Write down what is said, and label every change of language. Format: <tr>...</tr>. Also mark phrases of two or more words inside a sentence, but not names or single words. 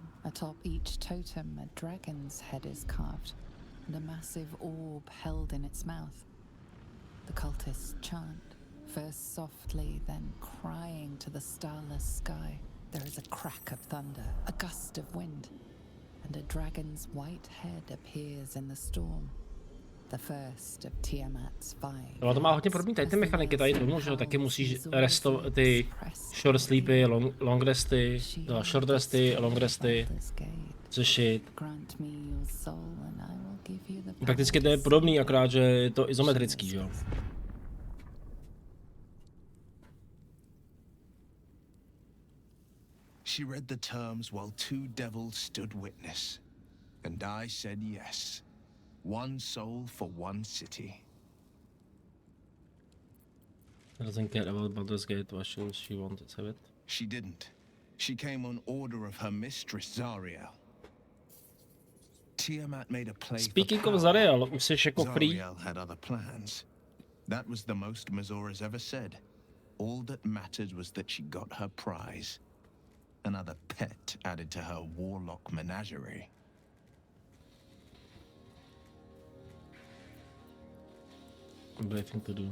<en>Atop each totem, a dragon's head is carved, and a massive orb held in its mouth. The cultists chant, first softly, then crying to the starless sky. There is a crack of thunder, a gust of wind, and a dragon's white head appears in the storm. The first of Tiamat's 5.</en> <cs>No, to má hodně podobný tady ty mechaniky tady tomu, že taky musíš restovat ty</cs> <en>short sleepy, long resty, short resty, long resty,</en> <cs>řešit. Prakticky to je podobný, akorát, že je to izometrický, že jo.</cs> <en>She read the terms while 2 devils stood witness, and I said yes. 1 soul for 1 city. Doesn't care about Baldur's Gate. Why should she want to have it? She didn't. She came on order of her mistress Zariel. Tiamat made a play. Speaking of</en> <cs>Zariel, už jsi jako free.</cs> <en>Zariel had other plans. That was the most Mazora's ever said. All that mattered was that she got her prize. Another pet added to her warlock menagerie. Brave thing to do.</en>